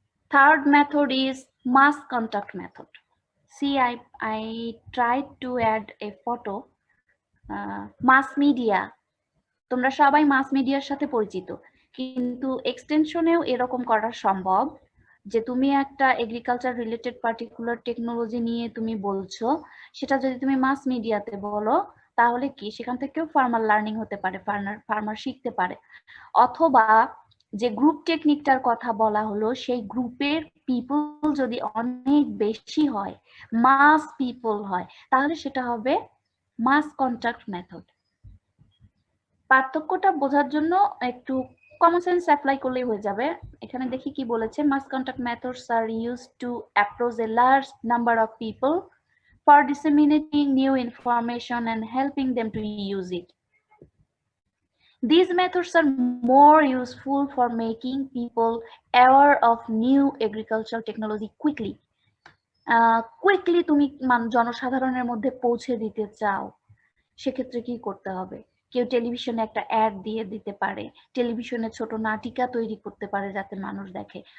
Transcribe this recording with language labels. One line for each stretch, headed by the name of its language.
English: Third method is mass contact method. See, I tried to add a photo. Mass media.
Bangla: তোমরা সবাই মাস মিডিয়ার সাথে পরিচিত, কিন্তু এক্সটেনশনেও এরকম করা সম্ভব যে তুমি একটা এগ্রিকালচার রিলেটেড পার্টিকুলার টেকনোলজি নিয়ে তুমি বলছো, সেটা যদি তুমি মাস মিডিয়াতে বলো তাহলে কি সেখান থেকেও ফার্মার লার্নিং হতে পারে, ফার্মার শিখতে পারে। অথবা যে গ্রুপ টেকনিকটার কথা বলা হলো, সেই গ্রুপের পিপল যদি অনেক বেশি হয়, মাস পিপল হয়, তাহলে সেটা হবে মাস কন্টাক্ট মেথড। পার্থক্যটা বোঝার জন্য একটু কমন সেন্স অ্যাপ্লাই করলেই হয়ে যাবে। এখানে দেখি কি বলেছে,
English: Mass contact methods are used to approach a large number of people for disseminating new information and helping them to use it. These methods are more useful for making people aware of new agricultural technology quickly.
Bangla: Quickly তুমি জনসাধারণের মধ্যে পৌঁছে দিতে চাও, সেক্ষেত্রে কি করতে হবে? কেউ টেলিভিশনে একটা অ্যাড দিয়ে দিতে পারে, টেলিভিশনে ছোট নাটিকা তৈরি করতে পারে যাতে মানুষ দেখে।